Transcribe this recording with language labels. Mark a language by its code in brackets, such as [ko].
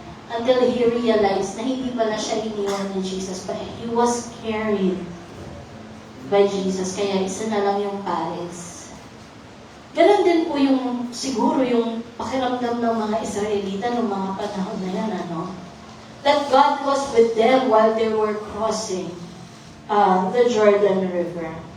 [en] Until he realized [tl] na hindi pala siya iniwan ni Jesus, [en] but he was carried by Jesus, [tl] kaya isa na lang yung pares. Ganon din po yung, siguro yung pakiramdam ng mga Israelita noong mga panahon na yan, ano? [en] That God was with them while they were crossing the Jordan River.